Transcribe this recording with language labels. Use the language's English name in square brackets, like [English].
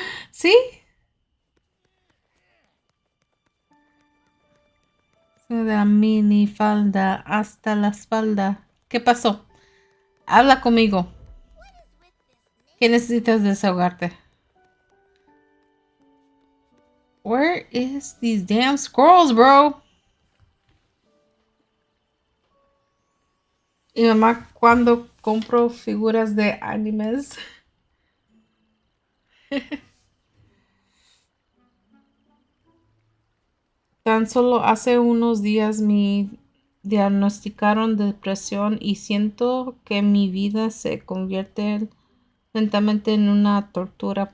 [Spanish] ¿Sí? De la mini falda hasta la espalda. ¿Qué pasó? Habla conmigo. ¿Qué necesitas desahogarte? [English] Where is these damn squirrels, bro? [Spanish] Y mamá, cuando compro figuras de animes, Tan solo hace unos días me diagnosticaron depresión y siento que mi vida se convierte lentamente en una tortura.